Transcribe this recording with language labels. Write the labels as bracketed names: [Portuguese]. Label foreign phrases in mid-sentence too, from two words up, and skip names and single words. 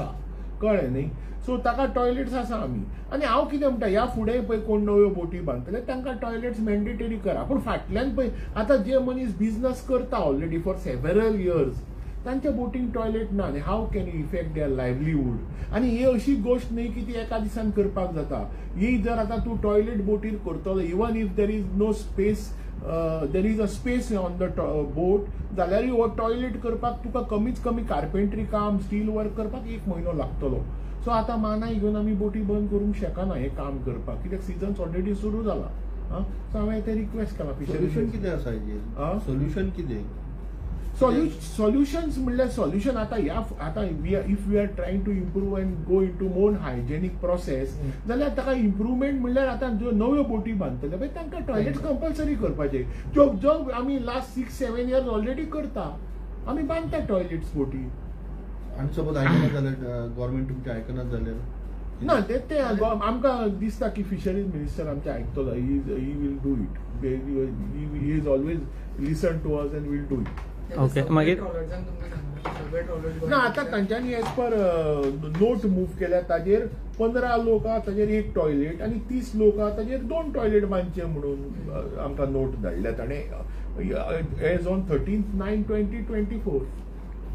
[Konkani] कळ्ळें न्ही, सो ताका टॉयलेट्स आसा आमी. आनी हांव कितें म्हणटा ह्या फुडें पळय कोण नव्यो बोटी बांदतले तांकां [English] toilets mandatory [Konkani] करा. पूण फाटल्यान पळय आतां जे मनीस बिझनस करता [English] already for several years [Konkani] तांच्या बोटींक टॉयलेट ना आनी [English] how can you affect their livelihood. [Konkani] आनी ही अशी गोश्ट न्ही की ती एका दिसान करपाक जाता. ही जर आतां तूं टॉयलेट बोटीर करतलो [English] even if there is no space there is a space on the boat [Konkani] जाल्यार हो टॉयलेट करपाक तुका कमीच कमी कार्पेंट्री काम [English] steel work [Konkani] करपाक 1 म्हयनो लागतलो. सो आतां मानाय घेवन आमी बोटी बंद करूंक शकना हें काम करपाक, कित्याक [English] season already [Konkani] सुरू जाला. सो हांवें तें रिक्वेस्ट केला. सोल्युशन कितें आसा हेजेर? सोल्युशन कितें? सॉल्युशन्स म्हणल्यार सॉल्युशन आतां [English] if we are trying to improve and go into more hygienic process [Konkani] जाल्यार ताका इम्प्रुवमेंट म्हणल्यार आतां ज्यो नव्यो बोटी बांदतले पळय तांकां [English] toilet compulsory [Konkani] करपाचे. जो आमी [English] last 6-7 years already [Konkani] करता, आमी बांदता टॉयलेट्स बोटी. आनी सपोज आयकना जाल्यार गव्हर्नमेंट तुमचें आयकना जाल्यार ना ते आमकां दिसता की [English] fisheries minister [Konkani] आमचें आयकतलो. [English] He will do it. He is always listen to us and will do it. [Konkani] ओके, मागीर ना आतां तांच्यांनी [English] as per note move [Konkani] केल्या ताजेर 15 लोक आहा ताजेर 1 टॉयलेट आनी 30 लोक आहा ताजेर 2 टॉयलेट बांदचे म्हणून आमकां नोट धाडल्या ताणें [English] as on 13/9/2024.